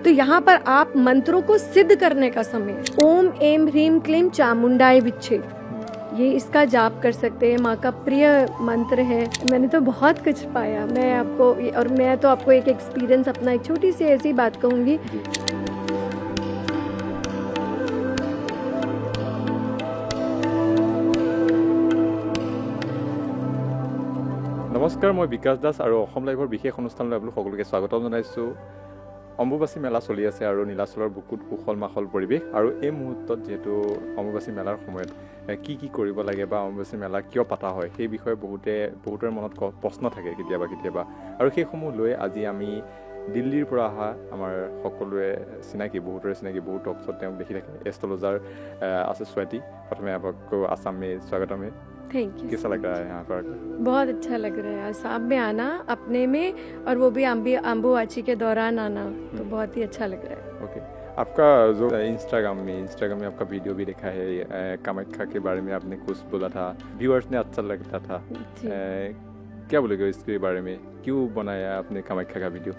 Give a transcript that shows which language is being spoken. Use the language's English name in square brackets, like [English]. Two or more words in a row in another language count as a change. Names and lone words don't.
[Hindi] तो यहाँ पर आप मंत्रों को सिद्ध करने का समय है। [Sanskrit] ओम एम ह्रीम क्लीम चामुंडाय विच्छे, [Hindi] ये इसका जाप कर सकते हैं, माँ का प्रिय मंत्र है। मैंने तो बहुत कुछ पाया, मैं आपको और मैं तो आपको एक एक्सपीरियंस अपना एक छोटी सी ऐसी बात कहूँगी। [Assamese] নমস্কাৰ, মই বিকাশ দাস আৰু অসম লাইভৰ বিশেষ অনুষ্ঠানলৈ আপোনালোক সকলোকে স্বাগতম জনাইছোঁ। অম্বুবাচী মেলা চলি আছে আৰু নীলাচলৰ বুকুত উখল মাখল পৰিৱেশ। আৰু এই মুহূৰ্তত যিহেতু অম্বুবাচী মেলাৰ সময়ত কি কি কৰিব লাগে বা অম্বুবাচী মেলা কিয় পতা হয় সেই বিষয়ে বহুতৰ মনত প্ৰশ্ন থাকে কেতিয়াবা, আৰু সেইসমূহ লৈ আজি আমি দিল্লীৰ পৰা অহা আমাৰ সকলোৱে চিনাকি, বহুতৰে চিনাকি, বহুত [English] talk show [Assamese] তেওঁক দেখি থাকে, এষ্ট্ৰলজাৰ আছে स्वाति। [Hindi] प्रथमे आपको आसाम में स्वागतम है। [English] thank you. [Hindi] कैसा लग रहा है यहाँ पर? बहुत अच्छा लग रहा है आसाम में आना, अपने में, और वो भी अम्बुबाची के दौरान आना, तो बहुत ही अच्छा लग रहा है। ओके, आपका जो इंस्टाग्राम में आपका वीडियो भी देखा है, कामाख्या के बारे में आपने कुछ बोला था, व्यूअर्स ने अच्छा लगता था, क्या बोलोगे इसके बारे में, क्यों बनाया आपने कामाख्या का वीडियो?